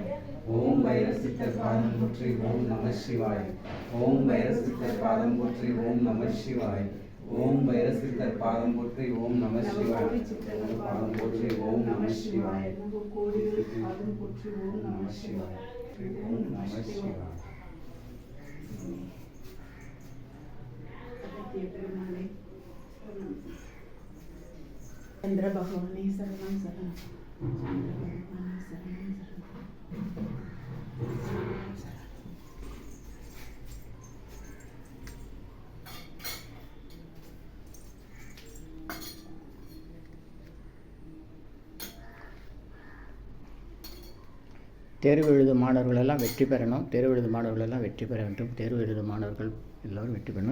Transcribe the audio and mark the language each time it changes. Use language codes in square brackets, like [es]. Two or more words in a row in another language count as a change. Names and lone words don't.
[ta] ஓம் பைரசித்தர் பாதம் போற்றி [sa] ओं नमः शिवाय. [ta] ஓம் பைரசித்தர் பாதம் போற்றி [sa] ओं नमः शिवाय. [ta] ஓம் பைரசித்தர் பாதம் போற்றி [sa] ओं नमः शिवाय. [ta] பாதம் போற்றி [sa] ओं नमः शिवाय। ओं नमः शिवाय. ओं नमः शिवाय. [ta] சந்திர பகவானே சரணம் சரணம் சந்திர பகவானே சரணம் சரணம் தேர்வு எழுதும் மாணவர்கள் எல்லாம் வெற்றி பெறணும். தேர்வு எழுதும் மாணவர்கள் எல்லாம் வெற்றி பெற வேண்டும். தேர்வு எழுதும் மாணவர்கள் எல்லோரும் வெற்றி பெறணும்.